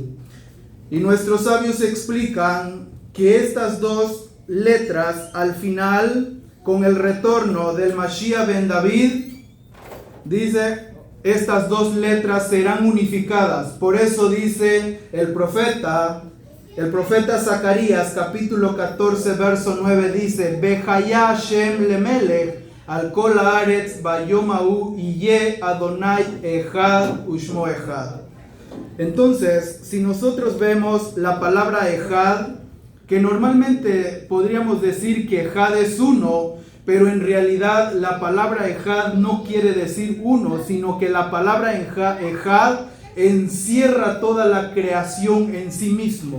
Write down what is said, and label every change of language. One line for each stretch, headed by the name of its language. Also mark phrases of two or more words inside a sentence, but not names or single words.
Spanish: Y nuestros sabios explican que estas dos letras al final, con el retorno del
Hebrew: משיח בן דוד,
Spanish: dice, estas dos letras serán unificadas. Por eso dice el profeta Zacarías, capítulo 14, verso 9, dice,
Hebrew: בחיה השם למלך על כל הארץ ביום ההוא יה אדוני אחד ושמו אחד.
Spanish: Entonces, si nosotros vemos la palabra echad, que normalmente podríamos decir que echad es uno, pero en realidad la palabra echad no quiere decir uno, sino que la palabra echad encierra toda la creación en sí mismo.